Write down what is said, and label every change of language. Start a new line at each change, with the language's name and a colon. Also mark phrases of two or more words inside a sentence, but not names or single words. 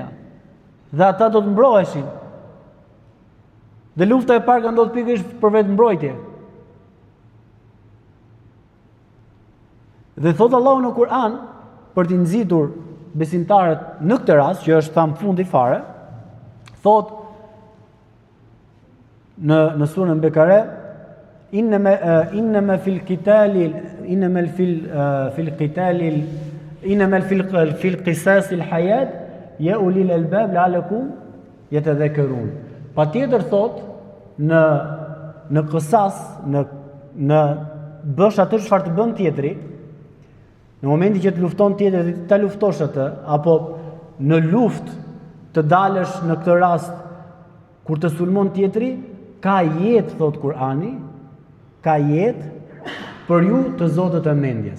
Albanian: Dhe ata do të mbroheshin. Dhe lufta e parë ka ndodhur pikërisht për vetë mbrojtje. Dhe thot Allahu në Kur'an, për t'i nxitur besimtarët në këtë rast, që është tham fundi fare, thot në surën Bekare,
Arabic: إنما في القصاص الحياة يا أولي الألباب لعلكم يتذكرون.
Albanian: Patjetër thot në qisas, në bësh atë çfarë të bën tjetri, në momentin që të lufton tjetër dhe ta luftosh atë, apo në luftë të dalësh në këtë rast kur të sulmon tjetri, ka jetë, thot Kur'ani, ka jetë për ju të zotët e mendjes.